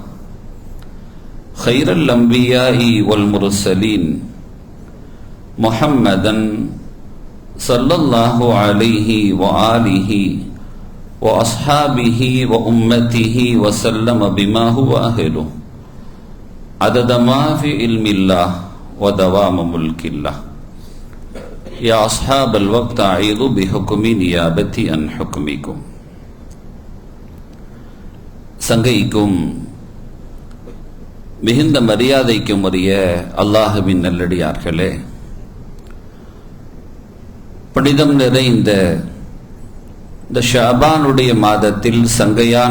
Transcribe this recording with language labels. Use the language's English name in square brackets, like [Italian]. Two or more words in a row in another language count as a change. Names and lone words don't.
[Arabic] خير الأنبياء والمرسلين محمدا صلى الله عليه وآله وأصحابه وأمته وسلم بما هو أهله عدد ما في علم الله ودوام ملك الله يا أصحاب الوقت أعيذ بحكم نيابتي عن حكمكم. [Tamil] சங்கைக்கும் மிகுந்த மரியாதைக்கும் உரிய அல்லாஹ்வின் நல்லடியார்களே, புனிதம் நிறைந்த இந்த ஷஅபானுடைய மாதத்தில் சங்கையான